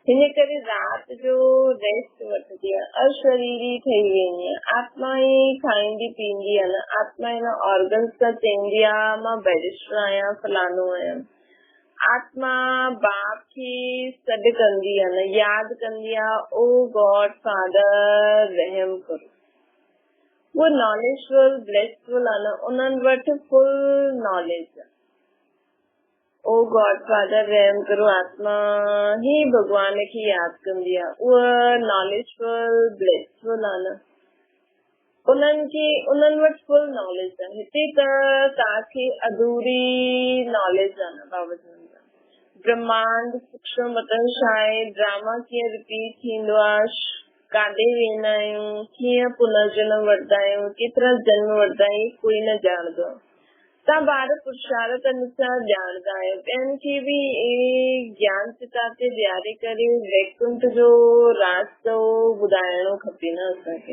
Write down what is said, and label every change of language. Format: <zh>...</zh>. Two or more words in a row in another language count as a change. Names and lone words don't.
<sd>हिन करे राति जो रेस्ट वठंदी आहे, अशरीरी ठही वेंदी आहे, आत्मा ई खाईंदी पींदी आहे न, आत्मा हिन ऑर्गन्स सां चवंदी आहे मां बैरिस्टर आहियां, फलानो आहियां। आत्मा बाप खे सॾु कंदी आहे न, यादि कंदी आहे, ओ</sd> <en>God Father</en> <sd>रहम करो। वो</sd> <en>knowledgeful blissful</en> <sd>आहे न, उन्हनि वटि</sd> <en>full knowledge</en> <sd>आहे। ओ</sd> <en>God Father</en> <sd>रहम करो, आत्मा ही भगवान खे यादि कंदी आहे, उहा</sd> <en>knowledgeful blissful</en> <sd>आहे न, उन्हनि वटि</sd> <en>full knowledge</en> <sd>आहे। हिते त तव्हांखे अधूरी नॉलेज आहे न बाबा जी। ब्रह्मांड सूक्ष्म मतलब छा आहे, ड्रामा कीअं रिपीट थींदो आहे, काॾे वेंदा आहियूं, कीअं पुनर्जन्म वठंदा आहियूं, केतिरा जन्म वठंदा आहियूं, कोई न ॼाणंदो आहे। तव्हां ॿार पुरुषार्थ अनुसार ॼाणंदा आहियो, ॿियनि खे बि ज्ञान पिता ते ॾियारे करे वैकुंठ जो रास्तो ॿुधाइणो खपे न असांखे।</sd>